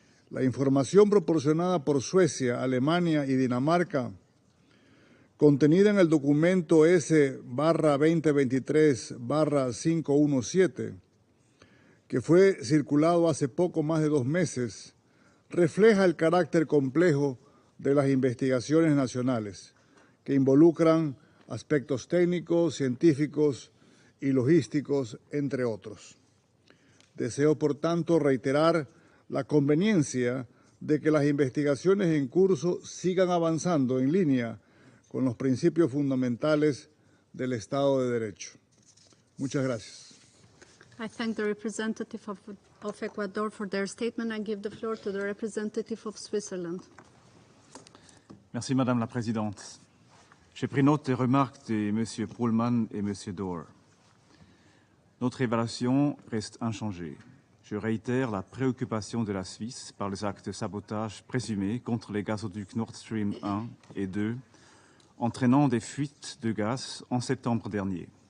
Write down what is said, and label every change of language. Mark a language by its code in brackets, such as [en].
[es] La información proporcionada por Suecia, Alemania y Dinamarca, contenida en el documento S/2023/517, que fue circulado hace poco más de 2 meses, refleja el carácter complejo de las investigaciones nacionales, que involucran aspectos técnicos, científicos y logísticos, entre otros. Deseo, por tanto, reiterar la conveniencia de que las investigaciones en curso sigan avanzando en línea con los principios fundamentales del Estado de Derecho. Muchas gracias. [en] I thank the representative of Ecuador for their statement. I give the floor to the representative of Switzerland. [fr] Merci Madame la Présidente. J'ai pris note des remarques de M. Pohlmann et M. Dore. Notre évaluation reste inchangée. Je réitère la préoccupation de la Suisse par les actes de sabotage présumés contre les gazoducs Nord Stream 1 et 2, entraînant des fuites de gaz en septembre dernier.